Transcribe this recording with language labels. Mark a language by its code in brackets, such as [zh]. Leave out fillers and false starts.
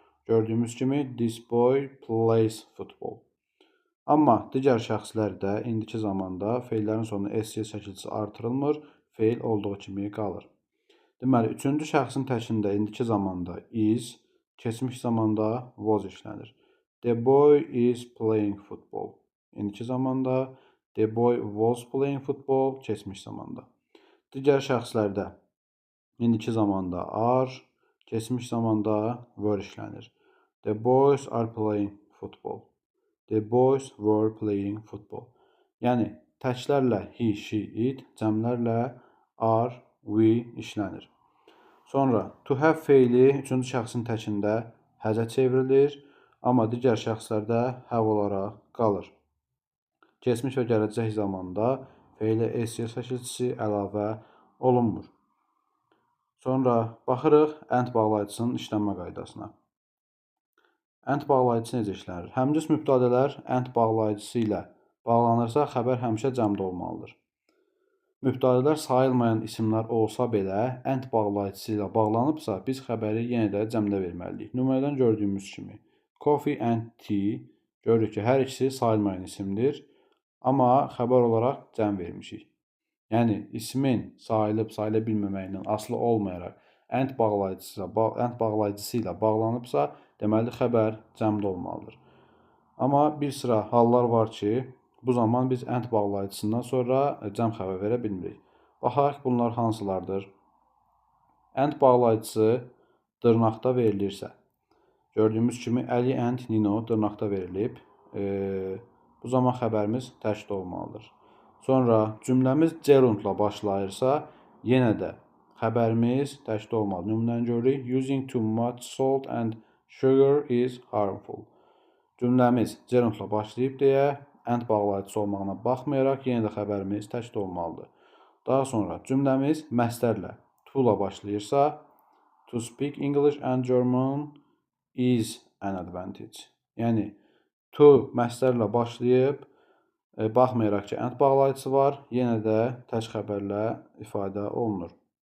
[az] Gördüyümüz kimi, [en] this boy plays football. [az] Amma digər şəxslərdə indiki zamanda feillərin sonuna ss şəkilçisi artırılmır, feil olduğu kimi qalır. Deməli, üçüncü şəxsin təkində indiki zamanda is, keçmiş zamanda was işlənir. [en] The boy is playing football. [az] İndiki zamanda [en] the boy was playing football, [az] keçmiş zamanda. Digər şəxslərdə indiki zamanda are, keçmiş zamanda were işlənir. [en] The boys are playing football. The boys were playing football. [az] Yəni, təklərlə he, she, it, cəmlərlə are, we işlənir. Sonra, to have feili üçüncü şəxsin təkində həzə çevrilir, amma digər şəxslərdə have olaraq qalır. Keçmiş və gələcək zamanda feilə ss şəkilçisi əlavə olunmur. Sonra, baxırıq and bağlayıcısının işlənmə qaydasına. And bağlayıcısı necə işlənir? Həmcins mübtədələr and bağlayıcısı ilə bağlanırsa, xəbər həmişə cəmdə olmalıdır. Mübtədələr sayılmayan isimlər olsa belə, and bağlayıcısı ilə bağlanıbsa, biz xəbəri yenə də cəmdə verməliyik. Nümunədən gördüyümüz kimi, coffee and tea, görürük ki, hər ikisi sayılmayan isimdir, amma xəbər olaraq cəm vermişik. Yəni, ismin sayılıb, sayıla bilməməyindən asılı olmayaraq, and bağlayıcısı ilə bağlanıbsa, deməli, xəbər cəmdə olmalıdır. Amma bir sıra hallar var ki, bu zaman biz and bağlayıcısından sonra cəm xəbər verə bilmirik. Baxaq, bunlar hansılardır? And bağlayıcısı dırnaqda verilirsə, gördüyümüz kimi Əli and Nino dırnaqda verilib. Bu zaman xəbərimiz təkdə olmalıdır. Sonra cümləmiz gerundla başlayırsa, yenə də xəbərimiz təkdə olmalıdır. Nümunəni görürük. [en] Using too much salt and sugar is harmful. [az] Cümləmiz gerundla başlayıb deyə, and bağlayıcısı olmağına baxmayaraq, yenə də xəbərimiz təkdə olmalıdır. Daha sonra cümləmiz məsdərlə to ilə başlayırsa, [en] to speak English and German is an advantage. [az] Yəni, to məsdərlə başlayıb, baxmayaraq ki, and bağlayıcısı var, yenə də tək xəbərlə ifadə olunur.